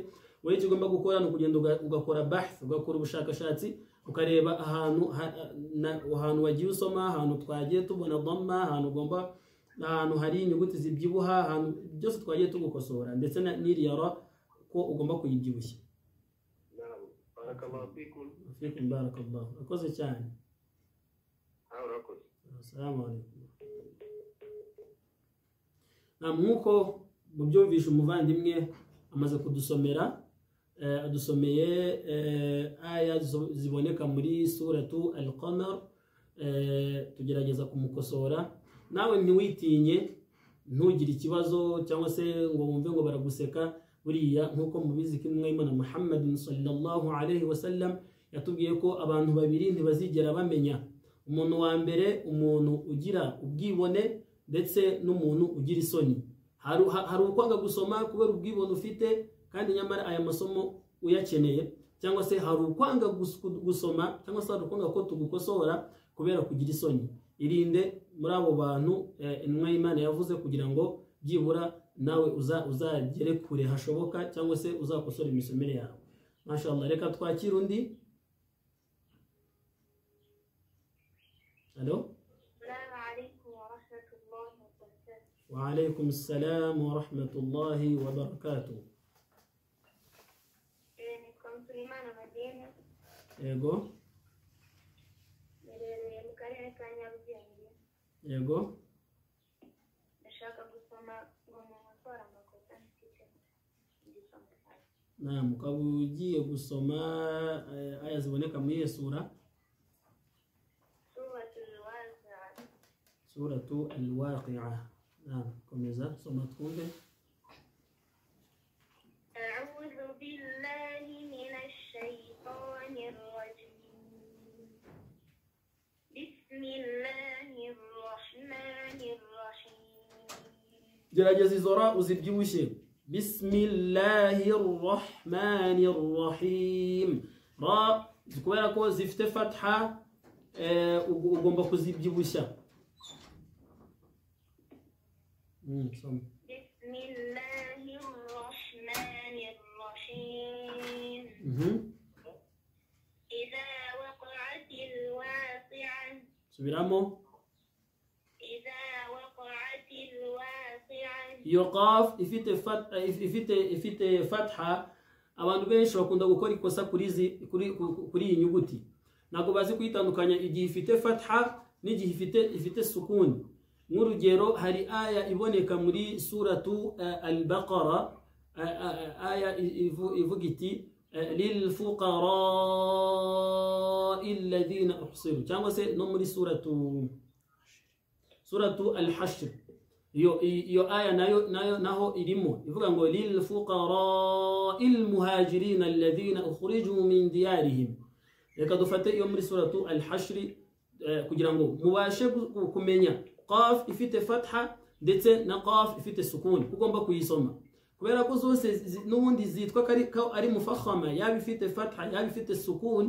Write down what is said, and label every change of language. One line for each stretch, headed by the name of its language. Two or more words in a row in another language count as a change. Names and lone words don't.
Kinyarwanda: Wowe icyo ugomba gukora ni ukugenda ugakora bahth, ugakora ubushakashatsi, ukareba ahantu wagiye usoma, ahantu twagiye tubona dhamma, ahantu hari inyuguti zibyibuha, ahantu byose twagiye tugukosora, ndetse n'iriyara ko ugomba kuyibyibushya.
Arabic: بارك الله فيكم. فيكم بارك الله.
Kinyarwanda: Urakoze cyane. Urakoze.
Arabic: السلام عليكم.
Kinyarwanda: Nkuko mubyumvisha umuvandimwe amaze kudusomera, adusomeye aya ziboneka muri suratu al-Qamar, tugerageza kumukosora. Nawe ntiwitinye, ntugire ikibazo cyangwa se ngo wumve ngo baraguseka. Buriya nkuko mubizi ko Imana Muhammad
Arabic: صلى الله عليه وسلم
Kinyarwanda: yatubwiye ko abantu babiri ntibazigera bamenya. Umuntu wa mbere, umuntu ugira ubwibone ndetse n'umuntu ugira isoni. Hari ukwanga gusoma kubera ubwibone ufite kandi nyamara aya masomo uyakeneye, cyangwa se hari ukwanga gusoma cyangwa se hari ukwanga ko tugukosora kubera kugira isoni. Irinde muri abo bantu intumwa y'Imana yavuze kugira ngo byibura nawe uzagere kure hashoboka, cyangwa se uzakosora imisomere yawe. Mashallah, reka twakira undi. Hello?
Arabic: السلام عليكم ورحمة الله وبركاته. وعليكم السلام ورحمة الله وبركاته.
Kinyarwanda: Ni Suleimana Madina. Yego. Nerereye mu karere ka Nyarugenge. Yego. Ndashaka gusoma ngo nkosora amakosa mfite igisoma. Naam, ukaba ugiye gusoma aya ziboneka muri iyo sura. Suratu al-Waqi'ah. Naam, komeza soma twumve.
Arabic: أعوذ بالله من الشيطان الرجيم. بسم الله الرحمن الرحيم.
Kinyarwanda: Gerageza izo ra uzibyibushye.
Arabic: بسم الله الرحمن الرحيم.
Kinyarwanda: Ra kubera ko zifite fatha ugomba kuzibyibushya.
Arabic: بسم الله الرحمن الرحيم. إذا وقعت الواقعة.
Kinyarwanda: Subiramo.
Arabic: إذا وقعت الواقعة.
Kinyarwanda: Iyo qaf ifite fatha, abantu benshi bakunda gukora ikosa kuri iyi nyuguti. Ntabwo bazi kuyitandukanya igihe ifite fatha n'igihe ifite sukuni. Nk'urugero, hari aya iboneka muri suratu al-Baqara, aya ivuga iti
Arabic: للفقراء الذين أحصروا,
Kinyarwanda: cyangwa se no muri suratu al-Hashr. Iyo aya naho irimo ivuga ngo
Arabic: للفقراء المهاجرين الذين أخرجوا من ديارهم.
Kinyarwanda: Reka dufate iyo muri suratu al-Hashr kugira ngo mubashe kumenya qaf ifite fatha ndetse na qaf ifite sukuni, ugomba kuyisoma kubera ko zose n'ubundi zitwa ko ari mufakhama, yaba ifite fatha yaba ifite sukuni.